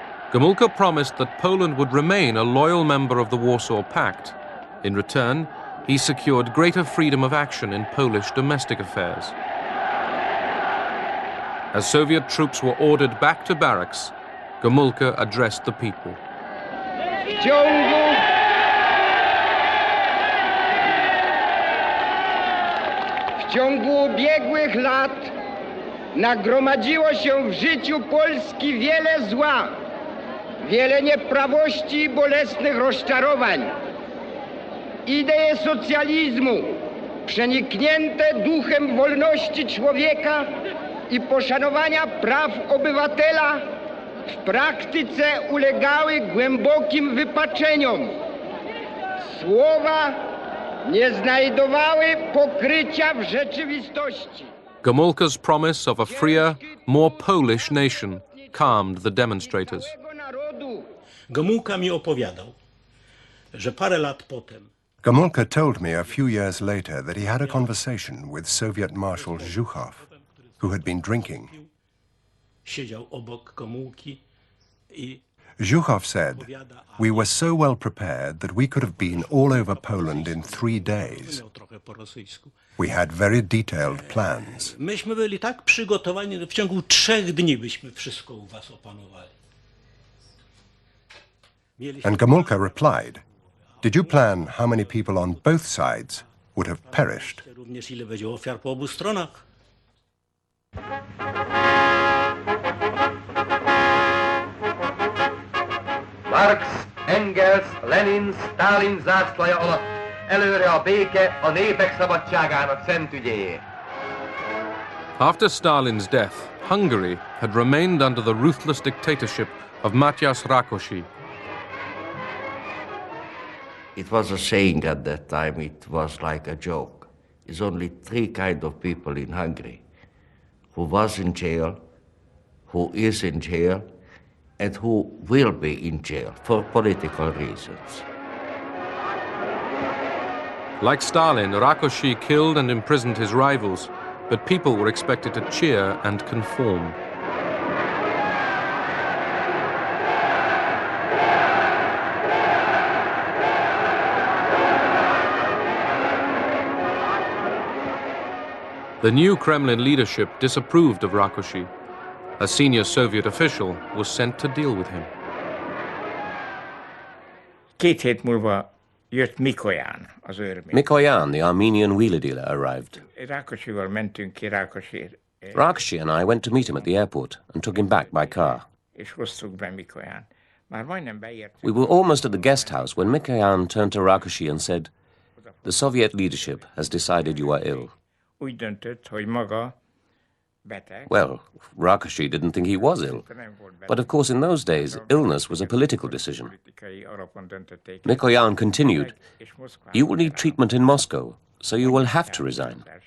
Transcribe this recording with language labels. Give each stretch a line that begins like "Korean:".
English: Gomulka promised that Poland would remain a loyal member of the Warsaw Pact. In return, he secured greater freedom of action in Polish domestic affairs. As Soviet troops were ordered back to barracks, Gomulka addressed the people.
Polish: W ciągu ubiegłych lat nagromadziło się w życiu Polski wiele zła, wiele nieprawości i bolesnych rozczarowań. Idee socjalizmu, przeniknięte duchem wolności człowieka i poszanowania praw obywatela, w praktyce ulegały głębokim wypaczeniom. Słowa nie znajdowały pokrycia w rzeczywistości.
English: Gomulka's promise of a freer, more Polish nation calmed the demonstrators.
Polish: Gomulka mi opowiadał, że parę lat potem
English: Gomulka told me a few years later that he had a conversation with Soviet Marshal Zhukov, who had been drinking.
Polish: siedział obok Gomulki i
English: Zhukov said, "We were so well prepared that we could have been all over Poland in 3 days. We had very detailed plans."
Polish: Myśmy byli tak przygotowani, że w ciągu 3 dni byśmy wszystko u was opanowali.
English: And Gomulka replied, "Did you plan how many people on both sides would have perished?"
Polish: Również ile będzie ofiar po obu stronach.
Hungarian: Marx, Engels, Lenin, Stalin zászlaja alatt előre a béke a népek szabadságának szent ügyéért.
English: After Stalin's death, Hungary had remained under the ruthless dictatorship of Matyas Rákosi. It was a saying at that time, it was like a joke. There's only 3 kinds of people in Hungary: who was in jail, who is in jail, and who will be in jail for political reasons. Like Stalin, Rákosi killed and imprisoned his rivals, but people were expected to cheer and conform. The new Kremlin leadership disapproved of Rákosi. A senior Soviet official was sent to deal with him.
Hungarian: 2 hét múlva jött Mikoyan, az őrmény.
English: Mikoyan, the Armenian wheeler dealer, arrived.
Hungarian: Rákosival mentünk ki Rákosért.
English: Rákosi and I went to meet him at the airport and took him back by car.
Hungarian: És hoztuk be Mikoyan. Már majdnem beértünk.
English: We were almost at the guest house when Mikoyan turned to Rákosi and said, "The Soviet leadership has decided you are ill."
Hungarian: Úgy döntött, hogy maga beteg.
English: Well, Rákosi didn't think he was ill. But of course in those days, illness was a political decision. Mikoyan continued, "You will need treatment in Moscow, so you will have to resign."